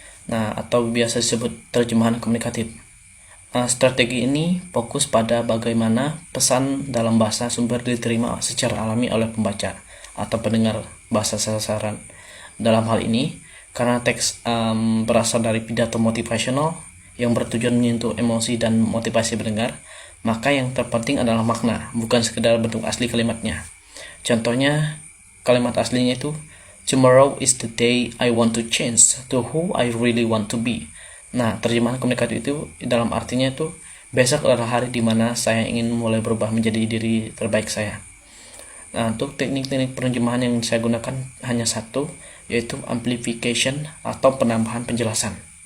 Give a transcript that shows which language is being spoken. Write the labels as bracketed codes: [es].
[id] Nah, atau biasa disebut terjemahan komunikatif. Strategi ini fokus pada bagaimana pesan dalam bahasa sumber diterima secara alami oleh pembaca atau pendengar bahasa sasaran. Dalam hal ini, karena teks berasal dari pidato motivasional yang bertujuan menyentuh emosi dan motivasi pendengar, maka yang terpenting adalah makna, bukan sekedar bentuk asli kalimatnya. Contohnya, kalimat aslinya itu, [en] "Tomorrow is the day I want to change to who I really want to be." [id] Nah, terjemahan komunikatif itu dalam artinya itu, besok adalah hari di mana saya ingin mulai berubah menjadi diri terbaik saya. Nah, untuk teknik-teknik penerjemahan yang saya gunakan hanya satu, yaitu amplification atau penambahan penjelasan.